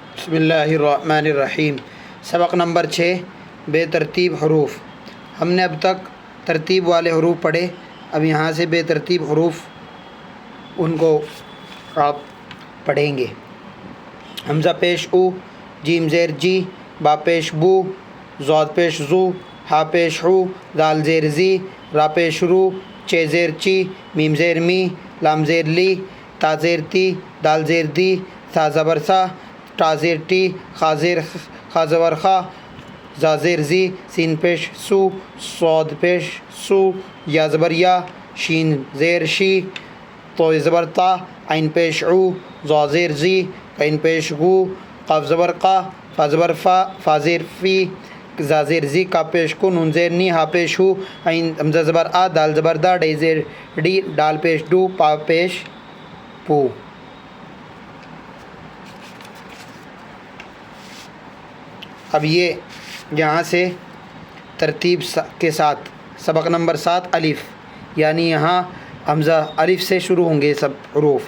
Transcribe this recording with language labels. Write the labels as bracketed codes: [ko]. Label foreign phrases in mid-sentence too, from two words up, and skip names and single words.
[ur] بسم اللہ الرحمن الرحیم۔ سبق نمبر 6 بے ترتیب حروف۔ ہم نے اب تک ترتیب والے حروف پڑھے، اب یہاں سے بے ترتیب حروف ان کو آپ پڑھیں گے۔ حمزہ پیش او، جیم زیر جی، با پیش بو، ضاد پیش زو، ہا پیش ہو، دال زیر زی، را پیش رو، چے زیر چی، میم زیر می، لام زیر لی، تا زیر تی، دال زیر دی، سا زبر سا، ٹا زیر ٹی، خا زبر خا، زا زیر زی، سین پیش سو، صاد پیش سو، یا زبر یا، شین زیر شی، تو زبر تا، عین پیش عو، زا زیر زی، عین پیش گو، قاف زبر قا، فا زبر فا، فا زیر فی، زا زیر زی، کا پیش کو، نون زیر نی، ہا پیش ہو، عین حمزہ زبر آ، دال زبر دا، ڈے زیر ڈی، ڈال پیش ڈو، پا پیش پو۔ اب یہ یہاں سے ترتیب کے ساتھ سبق نمبر 7 الف، یعنی یہاں حمزہ الف سے شروع ہوں گے سب حروف۔